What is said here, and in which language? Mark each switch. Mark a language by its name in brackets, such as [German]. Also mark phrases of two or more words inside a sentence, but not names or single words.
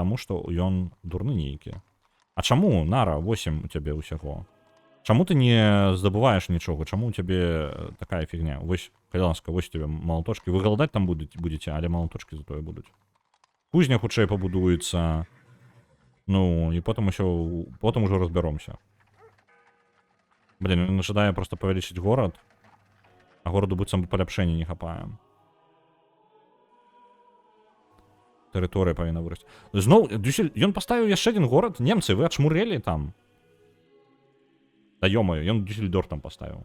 [Belarusian] Таму што ён дурны нейкі. А чаму, Нара, 8 у цябе ўсяго? Чаму ты не здабываеш нічога? Чаму у цябе такая фігня? Вось, калі ласка, вось у цябе малатошкі. Вы галадаць там будзеце, але малатошкі затое будуць. Кузня хутчэй пабудуецца. Ну, і потым ужо разбяромся. [Russian] Блин, он ожидая [Belarusian] просто павялічыць горад, а гораду быццам паляпшэння не хапае. Тэрыторыя павінна вырасці. Зноў, ён паставіў яшчэ адзін горад? Немцы, вы ачмурелі там? Да ё-моё, ён Дюссельдорф там паставіў.